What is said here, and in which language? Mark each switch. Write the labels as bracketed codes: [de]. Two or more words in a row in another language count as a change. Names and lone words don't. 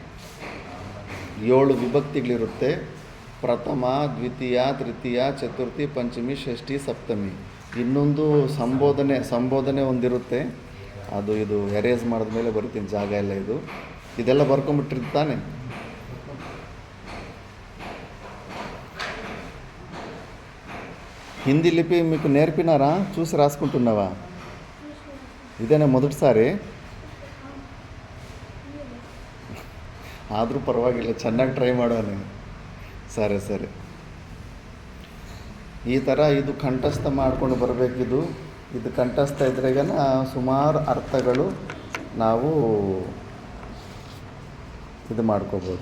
[kn] 7 ವಿಭಕ್ತಿಗಳಿರುತ್ತೆ. ಪ್ರಥಮ, ದ್ವಿತೀಯ, ತೃತೀಯ, ಚತುರ್ಥಿ, ಪಂಚಮಿ, ಷಷ್ಠಿ, ಸಪ್ತಮಿ. ಇನ್ನೊಂದು ಸಂಬೋಧನೆ ಒಂದಿರುತ್ತೆ. ಅದು ಇದು ಎರೇಸ್ ಮಾಡಿದ್ಮೇಲೆ ಬರ್ತೀನಿ, ಜಾಗ ಎಲ್ಲ ಇದೆಲ್ಲ ಬರ್ಕೊಂಬಿಟ್ಟಿರ್ತಾನೆ. [te] హిందీ లిపి మీకు నేర్పినారా? చూసి రాసుకుంటున్నావా? ఇదేనా మొదటిసారి? [kn] ಆದರೂ ಪರವಾಗಿಲ್ಲ, ಚೆನ್ನಾಗಿ ಟ್ರೈ ಮಾಡೋಣ. ಸರಿ. ಈ ಥರ ಇದು ಕಂಠಸ್ಥ ಮಾಡ್ಕೊಂಡು ಬರಬೇಕಿದು. ಇದು ಕಂಠಸ್ಥ ಇದ್ರೆಗನ ಸುಮಾರು ಅರ್ಥಗಳು ನಾವು ಇದು ಮಾಡ್ಕೋಬೋದು.